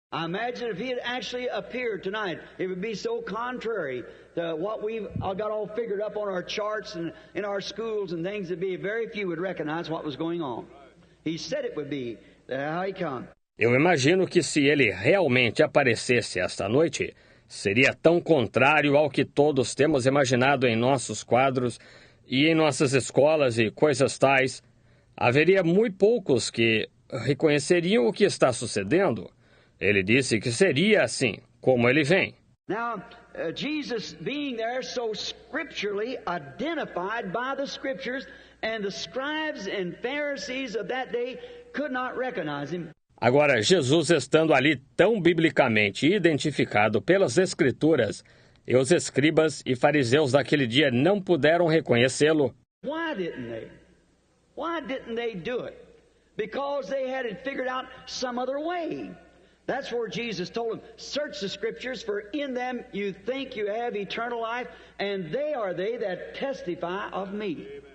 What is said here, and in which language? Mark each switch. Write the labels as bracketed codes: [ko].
[en] I imagine if he had actually appeared tonight, it would be so contrary to what we've got all figured up on our charts and in our schools and things, that be very few would recognize what was going on. He said it would be. How he come. [pt] Eu imagino que se ele realmente aparecesse esta noite, seria tão contrário ao que todos temos imaginado em nossos quadros e em nossas escolas e coisas tais. Haveria muito poucos que reconheceriam o que está sucedendo. Ele disse que seria assim, como ele vem. [en] Now, Jesus being there so scripturally identified by the scriptures, and the scribes and Pharisees of that day could not recognize him. [pt] Agora, Jesus estando ali tão biblicamente identificado pelas Escrituras, e os escribas e fariseus daquele dia não puderam reconhecê-lo. [en] Why didn't they? Why didn't they do it? Because they had it figured out some other way. That's where Jesus told them, search the scriptures, for in them you think you have eternal life, and they are they that testify of me.